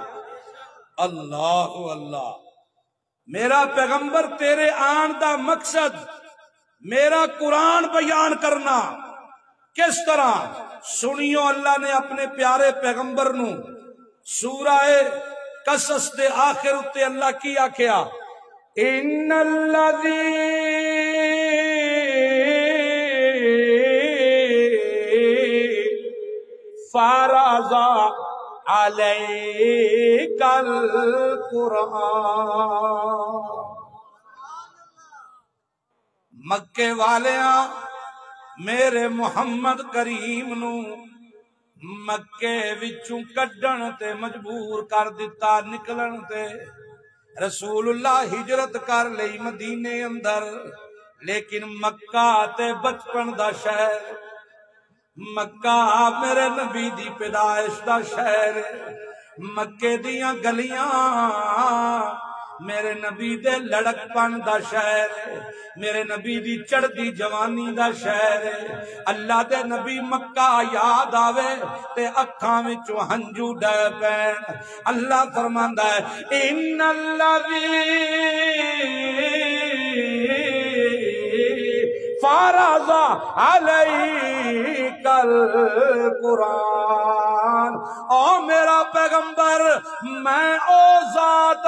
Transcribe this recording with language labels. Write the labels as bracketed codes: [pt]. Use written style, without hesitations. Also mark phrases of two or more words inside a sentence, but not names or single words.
[pa] اللہ میرا پیغمبر تیرے آن دا مقصد میرا قرآن بیان کرنا کس طرح سنیو اللہ نے اپنے پیارے پیغمبر نو سورہ قصص دے آخر اتے اللہ کی آکھیا [ar] ان الذی فرض علیک القرآن [pa] مکے والیاں میرے محمد کریم نو مکے وچوں کڈن تے مجبور کر دیتا نکلن تے رسول اللہ ہجرت کر لئی مدینے اندر لیکن مکہ تے بچپن دا شہر مکہ میرے نبی دی پیدائش دا شہر مکے دیاں گلیاں میرے نبی دے لڑک پن دا شہر میرے نبی دی چڑھدی جوانی دا شہر اللہ دے نبی مکہ یاد آوے تے اکھاں وچوں ہنجو ڈے پین اللہ فرماندا ہے [ar] ان الذی فرض علیک القرآن [pa] او میرا پیغمبر میں او ذات